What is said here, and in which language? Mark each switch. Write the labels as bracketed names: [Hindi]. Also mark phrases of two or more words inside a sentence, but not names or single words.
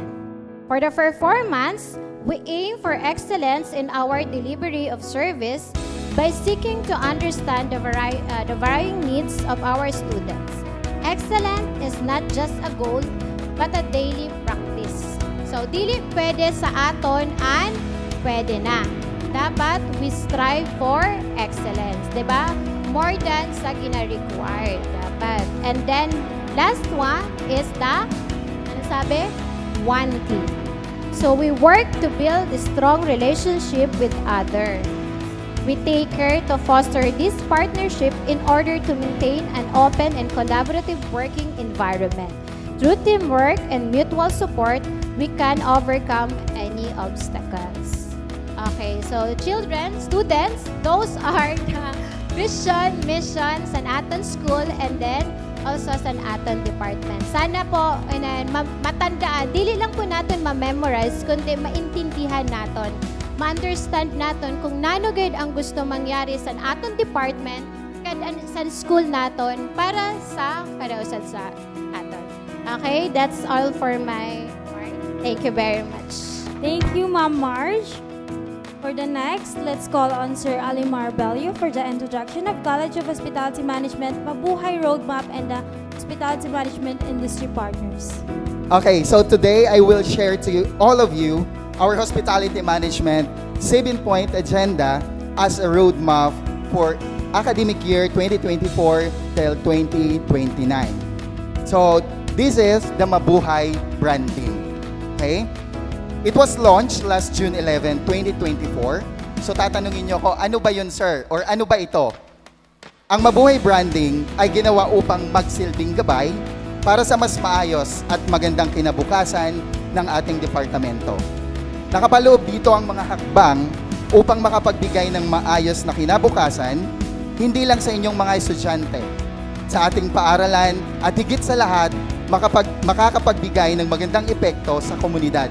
[English] For the performance, we aim for excellence in our delivery of service by seeking to understand the varying needs of our students. Excellence is not just a goal, but a daily practice. So, [Hiligaynon] dili pwede sa aton and pwede na. [English] Dapat we strive for excellence, diba? More than [Hiligaynon] sa gina-required. Dapat. [English] And then, last one is the, [Filipino] ano sabi? [English] One team. So, we work to build a strong relationship with others. We take care to foster this partnership in order to maintain an open and collaborative working environment. Through teamwork and mutual support, we can overcome any obstacles. Okay, so children, students, those are the vision, mission [Hiligaynon] sa aton [English] school and then also [Hiligaynon] sa aton [English] department. [Filipino] Sana po matandaan, dili lang po natin ma-memorize, kundi maintindihan natin, ma-understand natin kung nanogid ang gusto mangyari [Hiligaynon] sa aton [Filipino] department kada sa school natin para sa [Hiligaynon] kadausan sa aton. [English] Okay, that's all for my part. Thank you very much. Thank you, Ma'am Marge. For the next, let's call on Sir Alimar Bello for the introduction of College of Hospitality Management, Mabuhay Roadmap, and the Hospitality Management Industry Partners. Okay, so today I will share to all of you our Hospitality Management 7-point agenda as a roadmap for academic year 2024 till 2029. So this is the Mabuhay branding. Okay? It was launched last June 11, 2024. [Filipino] So tatanungin nyo ko, ano ba yun, sir? Or ano ba ito? Ang Mabuhay branding ay ginawa upang magsilbing gabay para sa mas maayos at magandang kinabukasan ng ating departamento. Nakapaloob dito ang mga hakbang upang makapagbigay ng maayos na kinabukasan, hindi lang sa inyong mga estudyante, sa ating paaralan at higit sa lahat, makakapagbigay ng magandang epekto sa komunidad.